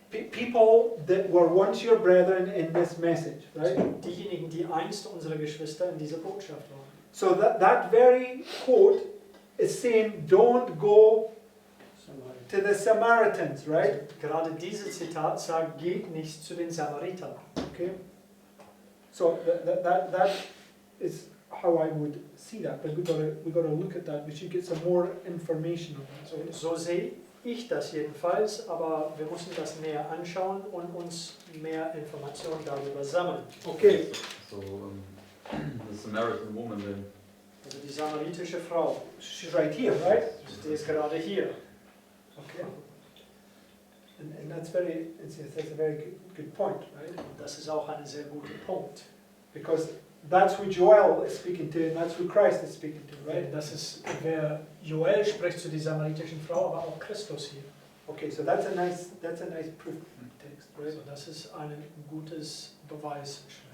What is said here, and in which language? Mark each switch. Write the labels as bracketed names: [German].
[English] People that were once your brethren in this message, right? [German] Also diejenigen, die einst unsere Geschwister in dieser Botschaft waren. [English] So that very quote is saying, don't go to the Samaritans, right? [German] Also gerade dieses Zitat sagt, geht nicht zu den Samaritern. [English] Okay. So that is how I would see that, but we got to look at that. We should get some more information on that. [German] So sehe ich das jedenfalls, aber wir müssen das näher anschauen und uns mehr Informationen darüber sammeln. [English] Okay. So, the Samaritan woman then. [German] Also die samaritische Frau, [English] She's right here, right? [German] die ist gerade hier. [English] Okay. And that's a very good point, right? [German] Und das ist auch ein sehr guter Punkt. [English] Because that's who Joel is speaking to, and that's who Christ is speaking to, right? [German] Das ist, wer Joel spricht zu dieser samaritischen Frau, aber auch Christus hier. [English] Okay, so that's a nice proof text, right? [German] Also das ist ein gutes Beweisschrift.